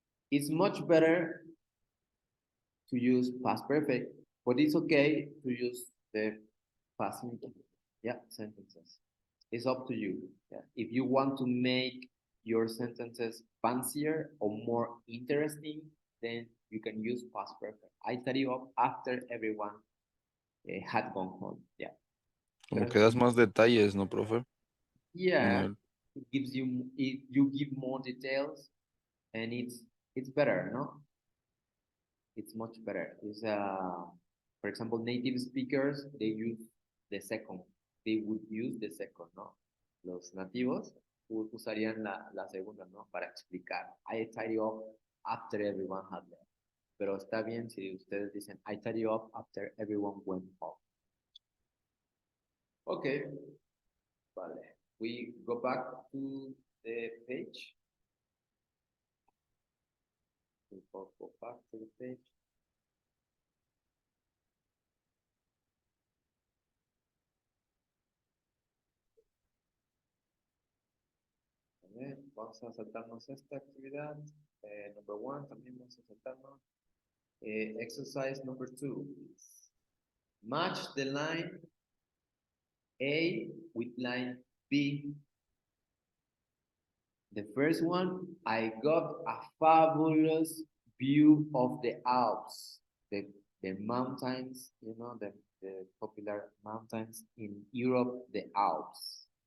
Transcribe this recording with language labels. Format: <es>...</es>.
<en>It's much better to use past perfect, but it's okay to use the past simple, yeah, sentences. It's up to you. Yeah? If you want to make your sentences fancier or more interesting, then you can use past perfect. I study up after everyone had gone home. Yeah.</en> <es>Como que das más detalles, ¿no, profe?</es> <en>Yeah,</en> <es>el-</es> <en>it gives you you give more details, and it's better, no? It's much better. It's for example, native speakers they use the second. They would use the second, ¿no?</en> <es>Los nativos usarían la segunda, ¿no? Para explicar.</es> <en>I tidy up after everyone had left.</en> <es>Pero está bien si ustedes dicen</es> <en>I tidy up after everyone went home. Okay. Vale. We go back to the page. We go back to the page.</en> <es>A ver, vamos a saltarnos esta actividad.</es> <en>Number one,</en> <es>también vamos a saltarnos.</es> <en>Exercise number two. Please. Match the line A with line B. The first one, I got a fabulous view of the Alps, the mountains, you know, the popular mountains in Europe, the Alps.</en>